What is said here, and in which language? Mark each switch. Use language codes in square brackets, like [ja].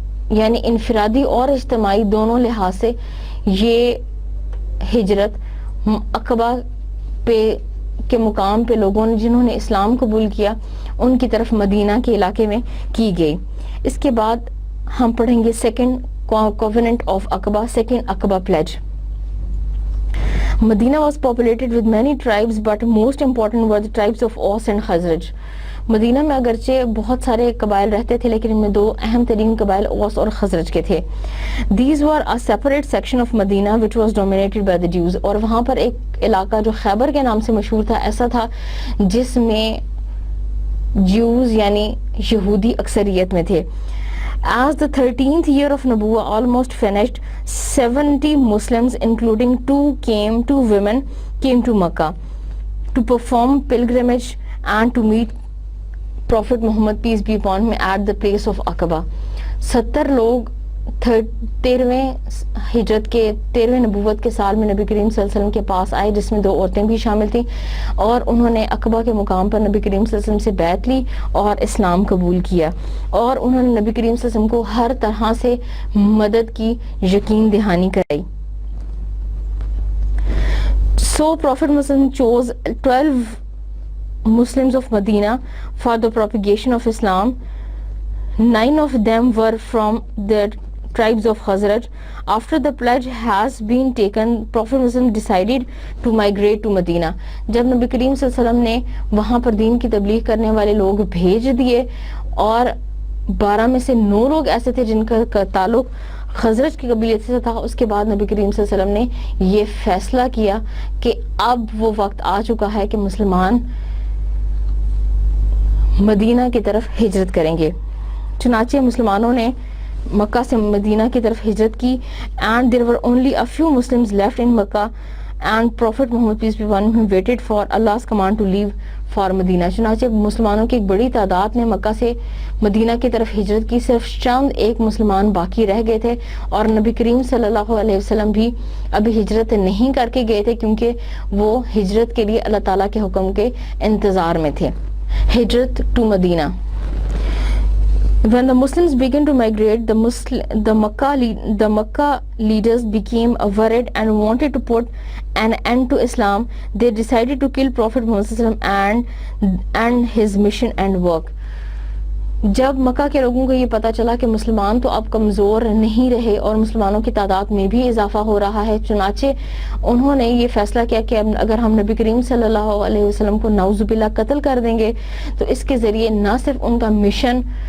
[ur] یعنی انفرادی اور اجتماعی دونوں لحاظ سے یہ ہجرت عقبہ پہ کے مقام پہ لوگوں نے جنہوں نے اسلام قبول کیا ان کی طرف مدینہ کے علاقے میں کی گئی. اس کے بعد ہم پڑھیں گے [en] Second covenant of Aqaba, second Aqaba pledge. Medina was populated with many tribes, but most important were the tribes of Aus and Khazraj. [ur] مدینہ میں اگرچہ بہت سارے قبائل رہتے تھے لیکن ان میں دو اہم ترین قبائل اوس اور خزرج کے تھے. [en] These were a separate section of Medina which was dominated by the Jews. [ur] اور وہاں پر ایک علاقہ جو خیبر کے نام سے مشہور تھا ایسا تھا جس میں جیوز یعنی یہودی اکثریت میں تھے. [en] As the 13th year of Nabuwa almost finished, 70 Muslims including two women came to Makkah to perform pilgrimage and to meet Prophet Muhammad peace be upon him at the place of Aqaba. [ur] 70 لوگ 13ویں ہجرت کے 13ویں نبوت کے سال میں نبی کریم صلی اللہ علیہ وسلم کے پاس آئے جس میں 2 عورتیں بھی شامل تھیں اور انہوں نے عقبہ کے مقام پر نبی کریم صلی اللہ علیہ وسلم سے بیعت لی اور اسلام قبول کیا اور انہوں نے نبی کریم صلی اللہ علیہ وسلم کو ہر طرح سے مدد کی یقین دہانی کرائی. [en] So Prophet Muhammad chose 12 Muslims of Medina for the propagation of Islam. 9 of them were from the tribes of Khazraj. After the pledge has been taken, Prophet Muhammad decided to migrate to Medina. [ur] جب نبی کریم صلی اللہ علیہ وسلم نے وہاں پر دین کی تبلیغ کرنے والے لوگ بھیج دیے اور 12 میں سے 9 لوگ ایسے تھے جن کا تعلق خزرج کی قبیلے سے تھا. اس کے بعد نبی کریم صلی اللہ علیہ وسلم نے یہ فیصلہ کیا کہ اب وہ وقت آ چکا ہے کہ مسلمان مدینہ کی طرف ہجرت کریں گے. چنانچہ مسلمانوں نے مکہ سے مدینہ کی طرف ہجرت کی [en] and there were only a few Muslims left in Makkah and Prophet Muhammad peace be upon him waited for Allah's command to leave for Medina. [ur] چنانچہ مسلمانوں کی ایک بڑی تعداد نے مکہ سے مدینہ کی طرف ہجرت کی. صرف چند ایک مسلمان باقی رہ گئے تھے اور نبی کریم صلی اللہ علیہ وسلم بھی ابھی ہجرت نہیں کر کے گئے تھے کیونکہ وہ ہجرت کے لیے اللہ تعالیٰ کے حکم کے انتظار میں تھے. ہجرت to Medina. [en] When the Muslims began to migrate, the Makkah leaders became worried and wanted to put an end to Islam. They decided to kill Prophet Muhammad and his mission and work. [ur] جب مکہ کے لوگوں کو یہ پتا چلا کہ مسلمان تو اب کمزور نہیں رہے اور مسلمانوں کی تعداد میں بھی اضافہ ہو رہا ہے, چنانچہ انہوں نے یہ فیصلہ کیا کہ اگر ہم نبی کریم صلی اللہ علیہ وسلم کو نعوذ باللہ قتل کر دیں گے تو اس کے ذریعے نہ صرف ان کا مشن,